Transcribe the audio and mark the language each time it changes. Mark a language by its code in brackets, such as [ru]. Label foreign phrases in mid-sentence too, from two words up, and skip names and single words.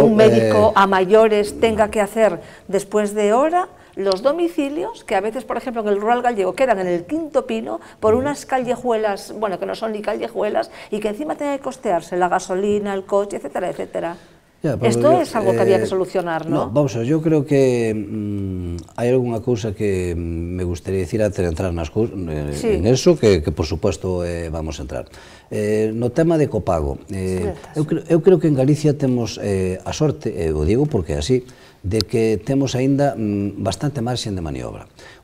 [es] que un médico a mayores tenga que hacer después de hora los domicilios, que a veces, por ejemplo, en el rural gallego quedan en el Quinto Pino por unas callejuelas, bueno, que no son ni callejuelas, y que encima tenga que costearse la gasolina, el coche, etcétera, etcétera. Esto es algo que había que solucionar, ¿no? No, vamos a ver, yo creo que [gl] hai algunha cousa [es] que me gustaría decir antes de entrar en eso, que por supuesto vamos a entrar. [gl] No tema de copago, eu creo que en Galicia temos a sorte, o digo porque é así, de que temos aínda bastante marxen de maniobra.